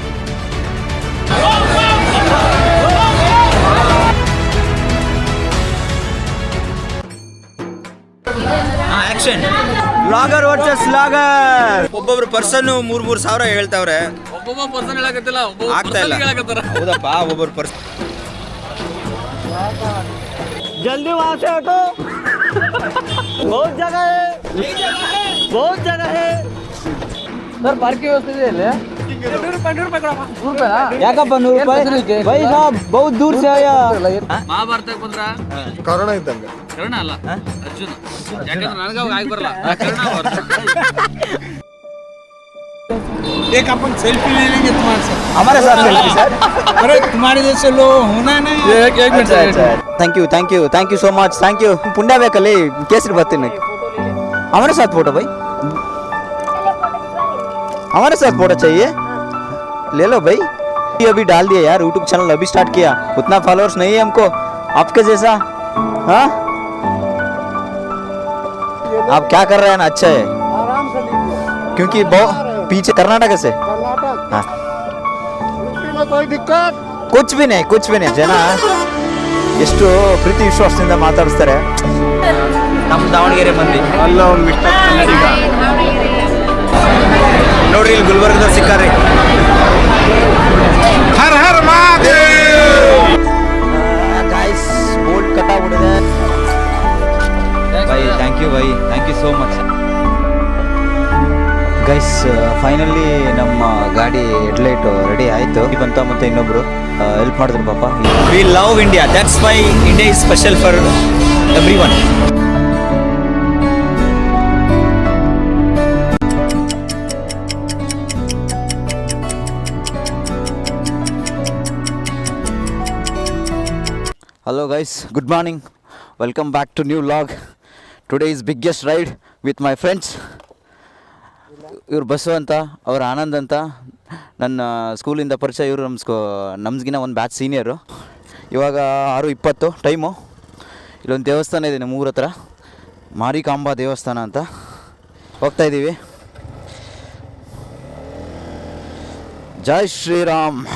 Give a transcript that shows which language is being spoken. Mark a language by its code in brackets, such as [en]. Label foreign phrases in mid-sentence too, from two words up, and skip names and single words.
[kn] ಆಕ್ಷನ್. [en] logger versus logger. [kn] ಒಬ್ಬೊಬ್ರು ಪರ್ಸನ್ 3,000 ಹೇಳ್ತಾವ್ರೆ. ಒಬ್ಬೊಬ್ಬ ಪರ್ಸನ್ ಹೇಳಕತ್ತಿಲ್ಲ, ಆಗ್ತಾ ಇಲ್ಲ. ಹೌದಪ್ಪ, ಒಬ್ಬೊಬ್ರು ಪರ್ಸನ್. [hi] जल्दी वहाँ से हटो, बहुत जगह है, बहुत जगह है सर. पार्किंग व्यवस्था [kn] ಇದೆ ಇಲ್ಲಿ. 100 ರೂಪಾಯಿ ಯಾಕಪ್ಪ 100 ರೂಪಾಯಿ? [hi] भाई साब बहुत दूर से आया. [kn] ಮಹಾಭಾರತಕ್ಕೆ ಬಂದ್ರ ಕರ್ಣ ಇದ್ದಂಗೆ. ಕರ್ಣ ಅಲ್ಲ, ಅರ್ಜುನ. ಯಾಕಂದ್ರೆ ನನಗೆ ಅವಾಗ ಆಗಿ ಬರಲ್ಲ. ಕರ್ಣ [hi] एक अपन सेल्फी ले लेंगे तुम्हारे साथ. हमारे साथ सेल्फी सर. अरे तुम्हारे जैसे लोग होना नहीं. एक मिनट. [en] Thank you so much. Thank you. [kn] पुण्य ಬೇಕಲ್ಲಿ ಕೇಸರಿ ಬರ್ತೀನಿ. [hi] हमारे साथ फोटो भाई, हमारे साथ फोटो चाहिए, ले लो भाई. अभी डाल दिया यार, यूट्यूब चैनल अभी स्टार्ट किया. उतना फॉलोअर्स नहीं है हमको आपके जैसा. हाँ, आप क्या कर रहे हैं ना, अच्छा है. क्योंकि बहुत पीछे कर्नाटक से. हाँ, कोई दिक्कत कुछ भी नहीं. [kn] ಜನ ಎಷ್ಟು ಪ್ರೀತಿ ವಿಶ್ವಾಸದಿಂದ ಮಾತಾಡಿಸ್ತಾರೆ. ನಮ್ಮ ದಾವಣಗೆರೆ ಮಂದಿ. ಅಲ್ಲ ಒಂದು ಮಿಸ್ಟರ್ ಕನ್ನಡಿಗ ನೋಡ್ರಿ, ಇಲ್ಲಿ ಗುಲ್ಬರ್ಗದವ್ರು ಸಿಕ್ಕಾರ್ರಿ. ಹರ್ ಹರ್ ಮಹಾದೇವ್. [hi] गाइस बोर्ड कटा ಬಿಡಿದೆ. भाई [en] thank you so much. [kn] ಗೈಸ್ ಫೈನಲಿ ನಮ್ಮ ಗಾಡಿ ಹೆಡ್ಲೈಟ್ ರೆಡಿ ಆಯಿತು ಬಂತ. ಮತ್ತೆ ಇನ್ನೊಬ್ರು ಹೆಲ್ಪ್ ಮಾಡಿದ್ರು ಪಾಪ. [en] We love India, that's why India is special for everyone. Hello guys, good morning. Welcome back to new vlog. Today's biggest ride with my friends. [kn] ಇವ್ರು ಬಸ್ಸು ಅಂತ, ಅವ್ರು ಆನಂದ್ ಅಂತ, ನನ್ನ ಸ್ಕೂಲಿಂದ ಪರಿಚಯ. ಇವರು ನಮ್ಗಿನ ಒಂದು ಬ್ಯಾಚ್ ಸೀನಿಯರು. ಇವಾಗ 6:20 ಟೈಮು. ಇಲ್ಲೊಂದು ದೇವಸ್ಥಾನ ಇದೆ ನಮ್ಮ ಊರ ಹತ್ರ, ಮಾರಿಕಾಂಬಾ ದೇವಸ್ಥಾನ ಅಂತ. ಹೋಗ್ತಾಯಿದ್ದೀವಿ. ಜೈ ಶ್ರೀರಾಮ್.